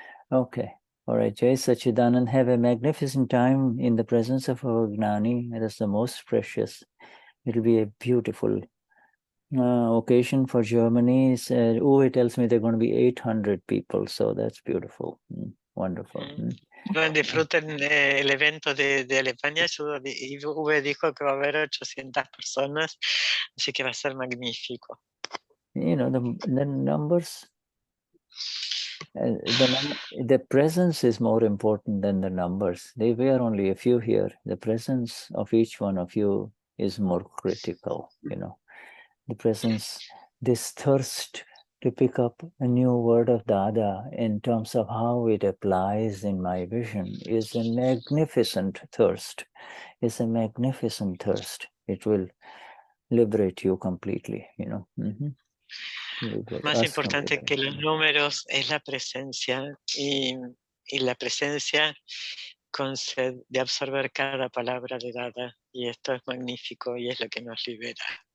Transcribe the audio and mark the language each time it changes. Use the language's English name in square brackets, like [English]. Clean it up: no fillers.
[English] Okay, all right, Jai Sachidanand, have a magnificent time in the presence of our Gnani. That's the most precious. It'll be a beautiful occasion for Germany. Uwe tells me there are going to be 800 people, so that's beautiful. Wonderful. [Spanish] Disfruten el evento de Alemania. Uwe dijo que va a haber 800 personas, así que va a ser magnífico. [English] The numbers. The presence is more important than the numbers. We are only a few here. The presence of each one of you is more critical, you know. The presence, this thirst to pick up a new word of Dada in terms of how it applies in my vision is a magnificent thirst. It's a magnificent thirst. It will liberate you completely, you know. [Spanish] Más importante que los números es la presencia y la presencia con sed de absorber cada palabra de Dada, y esto es magnífico y es lo que nos libera.